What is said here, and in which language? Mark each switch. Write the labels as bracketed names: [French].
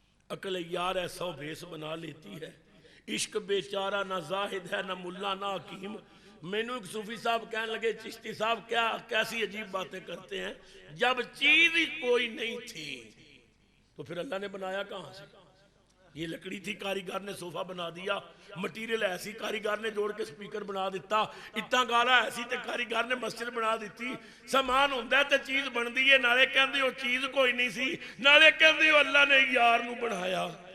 [Urdu] عقل یار ایسا و بھیس بنا لیتی ہے. عشق بیچارہ نہ زاہد ہے نہ ملا نہ حکیم. مینوں ایک صوفی صاحب کہنے لگے چشتی صاحب کیا کیسی عجیب باتیں کرتے ہیں, جب چیز ہی کوئی نہیں تھی تو پھر اللہ نے بنایا کہاں سے؟ یہ لکڑی تھی, کاریگر نے صوفہ بنا دیا. [Punjabi] مٹیریل ایسی کاریگر نے جوڑ کے سپیکر بنا دیتا. اتنا گالا ایسی تے کاریگر نے مسجد بنا دیتی. سامان ہوندا ہے تے چیز بندی ہے, نالے کہندے وہ چیز کوئی نہیں سی, نالے کہندے وہ اللہ نے یار نو بنایا.